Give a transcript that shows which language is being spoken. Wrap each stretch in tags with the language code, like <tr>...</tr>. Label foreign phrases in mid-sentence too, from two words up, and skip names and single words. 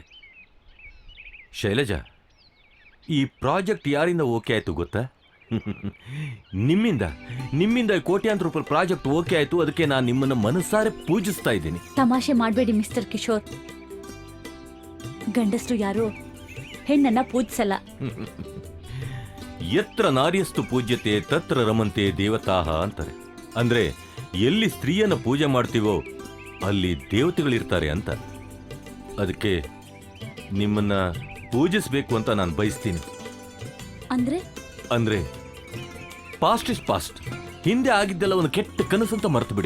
<kn>ಶೈಲಜಾ, ಈ ಪ್ರಾಜೆಕ್ಟ್ ಯಾರಿಂದ ಓಕೆ ಆಯ್ತು ಗೊತ್ತಾ? ನಿಮ್ಮಿಂದ ಕೋಟ್ಯಾಂತರ ರೂಪಾಯಿ ಪ್ರಾಜೆಕ್ಟ್ ಓಕೆ ಆಯ್ತು. ಅದಕ್ಕೆ ನಾನು ನಿಮ್ಮನ್ನ ಮನಸ್ಸಾರೆ ಪೂಜಿಸ್ತಾ ಇದ್ದೀನಿ. ತಮಾಷೆ ಮಾಡಬೇಡಿ ಮಿಸ್ಟರ್ ಕಿಶೋರ್. ಗಂಡಸರು ಯಾರು ಹೆಣ್ಣನ್ನ ಪೂಜಿಸಲ್ಲ.</kn> <sa>ಯತ್ರ ನಾರ್ಯಸ್ತು ಪೂಜ್ಯತೆ ತತ್ರ ರಮಂತೆ ದೇವತಾಹ ಅಂತಾರೆ.</sa> <kn>ಅಂದ್ರೆ ಎಲ್ಲಿ ಸ್ತ್ರೀಯನ್ನ ಪೂಜೆ ಮಾಡ್ತೀವೋ ಅಲ್ಲಿ ದೇವತೆಗಳಿರ್ತಾರೆ ಅಂತ. ಅದಕ್ಕೆ ನಿಮ್ಮನ್ನ ಪೂಜಿಸಬೇಕು ಅಂತ ನಾನು ಬಯಸ್ತೀನಿ.</kn> <en>ಅಂದ್ರೆ past is past.</en> <kn>ಹಿಂದೆ ಆಗಿದ್ದೆಲ್ಲ ಒಂದು ಕೆಟ್ಟ ಕನಸಂತ ಮರೆತು ಬಿಡಿ.</kn>